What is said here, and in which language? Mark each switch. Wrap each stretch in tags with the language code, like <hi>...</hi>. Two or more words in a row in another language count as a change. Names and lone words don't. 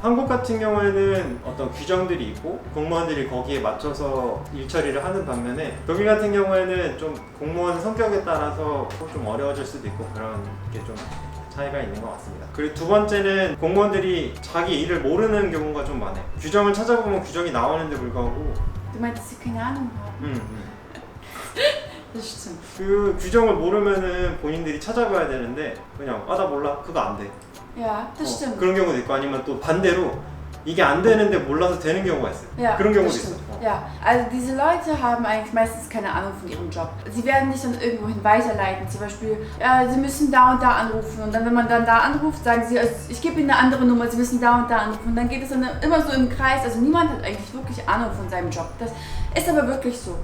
<ko>한국 같은 경우에는 어떤 규정들이 있고 공무원들이 거기에 맞춰서 일처리를 하는 반면에, 독일 같은 경우에는 좀 공무원 성격에 따라서 좀 어려워질 수도 있고 그런 게 좀 차이가 있는 것 같습니다. 그리고 두 번째는 공무원들이 자기 일을 모르는 경우가 좀 많아요. 규정을 찾아보면 규정이 나오는데 불구하고</ko> <de>Du meinst, dass sie keine Ahnung haben? Das stimmt.</de> <ko>그 규정을 모르면은 본인들이 찾아봐야 되는데 그냥 나 몰라 그거 안 돼.</ko> <de>Ja, das stimmt.</de> <ko>그런 경우도 있고, 아니면 또 반대로 이게 안 되는데 몰라서 되는 경우가 있어요.</ko> <de>Ja,</de> <ko>그런 경우도</ko> <de>das</de> <ko>있어.</ko> <de>stimmt. Ja, also diese Leute haben eigentlich meistens keine Ahnung von ihrem Job. Sie werden dich dann irgendwohin weiterleiten, zum Beispiel, sie müssen da und da anrufen, und dann, wenn man dann da anruft, sagen sie, ich gebe ihnen eine andere Nummer, sie müssen da und da anrufen, und dann geht es dann immer so im Kreis. Also niemand hat eigentlich wirklich Ahnung von seinem Job. Das ist aber wirklich so.</de>